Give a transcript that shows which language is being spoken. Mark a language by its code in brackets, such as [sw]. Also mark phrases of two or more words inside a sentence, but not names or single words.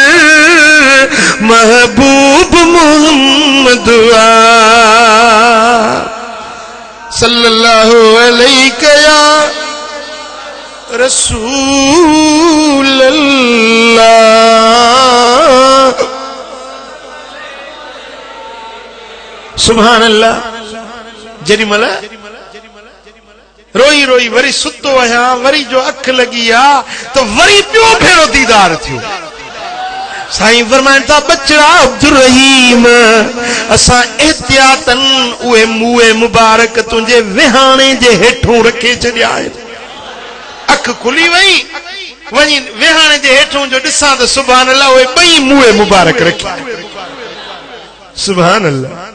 [sd] महबूब मोहम्मद आ [ar] صلى الله عليه يا رسول الله سبحان الله [sd] जरी मला रोई रोई वरी सुतो आहियां वरी जो अख लगी आ तो वरी पियो भेरो दीदार थियो साईं फरमाइन था बचड़ा अब्दुल रहीम असां एहतियातन उहे मुए मुबारक तुंहिंजे विहाणे जे हेठों रखे छॾिया आहिनि अख खुली वई वञी विहाणे जे हेठों जो ॾिसां त [ar] سبحان الله [sd] उहे ॿई मुए मुबारक रखिया [ar] سبحان الله